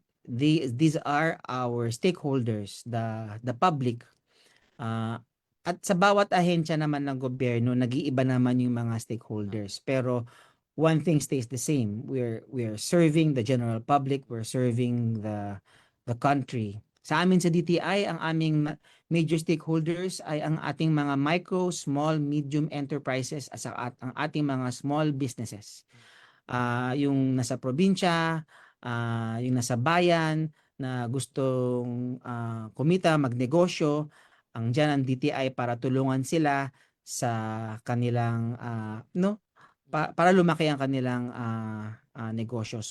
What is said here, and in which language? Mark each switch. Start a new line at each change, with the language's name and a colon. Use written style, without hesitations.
English: These are our stakeholders, the public.
Filipino: At sa bawat ahensya naman ng gobyerno, nag-iiba naman yung mga stakeholders.
English: Pero one thing stays the same. We're serving the general public, we're serving the country.
Filipino: Sa amin sa DTI, ang aming major stakeholders ay ang ating mga micro, small, medium enterprises at ang ating mga small businesses. Yung nasa probinsya, yung nasa bayan na gustong kumita, magnegosyo, ang diyan ang DTI para tulungan sila sa kanilang para lumaki ang kanilang negosyo.